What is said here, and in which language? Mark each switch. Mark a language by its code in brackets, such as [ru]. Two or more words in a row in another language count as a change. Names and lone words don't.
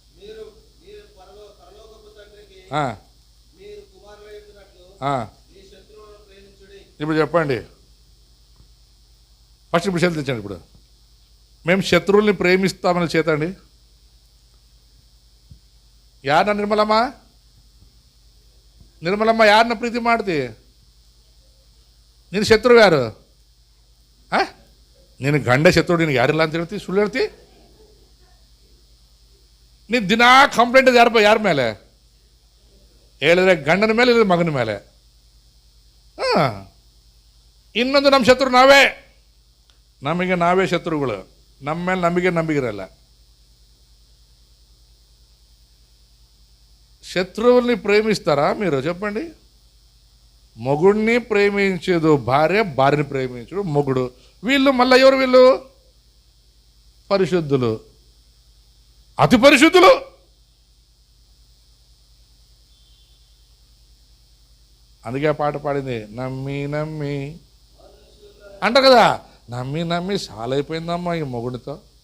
[te] ఇప్పుడు చెప్పండి, ఫస్ట్ ఇప్పుడు చెల్లించండి. ఇప్పుడు మేము శత్రువుల్ని ప్రేమిస్తామని చేతండి. [kn] యారన్న ನಿರ್ಮಲಮ್ಮ ಯಾರನ್ನ ಪ್ರೀತಿ ಮಾಡ್ತಿ? ನೀನು ಶತ್ರು ಯಾರು? ನೀನು ಗಂಡ ಶತ್ರು, ನಿನಗೆ ಯಾರಿಲ್ಲ ಅಂತ ಹೇಳ್ತಿ, ಸುಳ್ಳು ಹೇಳ್ತಿ. ನೀನು ದಿನಾ ಕಂಪ್ಲೇಂಟ್ ಯಾರ ಮೇಲೆ ಹೇಳಿದ್ರೆ ಗಂಡನ ಮೇಲೆ, ಇಲ್ಲ ಮಗನ ಮೇಲೆ. ಇನ್ನೊಂದು ನಮ್ಮ ಶತ್ರು ನಮಗೆ ನಾವೇ ಶತ್ರುಗಳು, ನಮ್ಮ ಮೇಲೆ ನಮಗೆ ನಂಬಿಗಿರಲ್ಲ. [te] శత్రువుల్ని ప్రేమిస్తారా మీరు? చెప్పండి. మొగుడిని ప్రేమించదు భార్య, భార్యని ప్రేమించడు మొగుడు. వీళ్ళు మళ్ళీ ఎవరు? వీళ్ళు పరిశుద్ధులు, అతి పరిశుద్ధులు. అందుకే ఆ పాట పాడింది, నమ్మి నమ్మి అంటారు కదా, నమ్మి నమ్మి సాలైపోయిందమ్మా ఈ మొగుడితో.